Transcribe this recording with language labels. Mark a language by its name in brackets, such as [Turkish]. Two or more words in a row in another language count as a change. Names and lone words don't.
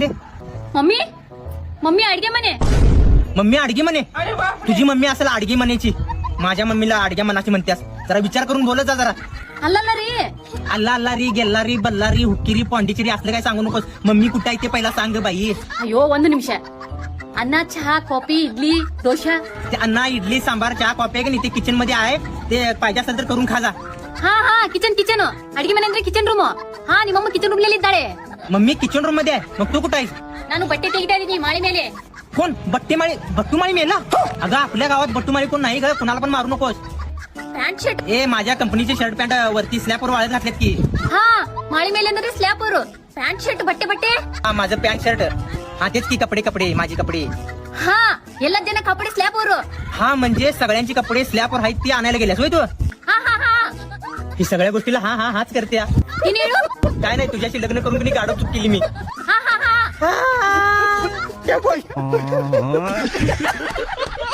[Marathi] मम्मी मम्मी अडगे म्हणे. मम्मी आडगी म्हणे? तुझी मम्मी असेल आडगी म्हणायची. माझ्या मम्मीला आडग्या मनाची म्हणतेस. जरा विचार करून बोलत जा जरा. अल्ला रे. अल्ला अल्ला री गेल्लारी बल्लारी हुक्किरी पांडिचेरी असलं काय सांगू नकोस. मम्मी कुठं आहे ते पहिला सांग बाई. [Kannada] अयो ಒಂದು ನಿಮಿಷ. [Marathi] अन्न चहा कॉफी इडली डोसा. ते अन्ना इडली सांबार चहा कॉफी आहे की नाही ते किचन मध्ये आहे. ते पाहिजे असेल तर करून खा जा. [Kannada] ಹಾ ಹಾ ಕಿಚನ್ ಕಿಚನ್ ಅಡಿಗೆ ಮನೆ ಅಂದ್ರೆ [English] kitchen room. [Kannada] ಹಾ ನಿಮ್ಮಮ್ಮ [English] kitchen room [Kannada] ನಲ್ಲಿ ಇದ್ದಾಳೆ. [Marathi] मम्मी [English] kitchen room [Marathi] मध्ये आहे. मग तू कुठं आहेस? [Kannada] ನಾನು ಬಟ್ಟೆ ತೆಗಿತಾ ಇದೀನಿ माळी ಮೇಲೆ. [Marathi] कोण? बट्टूमाळी मेला? अगं आपल्या गावात बट्टूमाळी कोण नाही ग. कुणाला पण मारू नकोस. [English] pant shirt. [Marathi] ए माझ्या कंपनीचे [English] shirt pant [Marathi] वरती स्लॅपवर वाळत घातलेत की. [Kannada] ಹಾ माळी ಮೇಲೆ ಅಂದ್ರೆ ಸ್ಲ್ಯಾಪ್ ಅವರು. [English] pant shirt [Kannada] ಬಟ್ಟೆ. [Marathi] हा माझं [English] pant shirt. [Marathi] हा तेच की कपडे माझे कपडे. [Kannada] ಹಾ ಎಲ್ಲ ಜನ ಕಪಡೆ ಸ್ಲ್ಯಾಪ್ ಅವರು. [Marathi] हा म्हणजे सगळ्यांची कपडे स्लॅपवर आहेत ती आणायला गेल्यास होय तू? ಹಾ ಹಾ ಹಾ ही सगळ्या गोष्टीला हा हा हाच करते. [Kannada] ನೀನ್ ಹೇಳು. [Marathi] काय नाही तुझ्याशी लग्न करून तुम्ही गाडव चूक केली मी. ಹಾ ಹಾ ಹಾ [Hindi] क्या बोल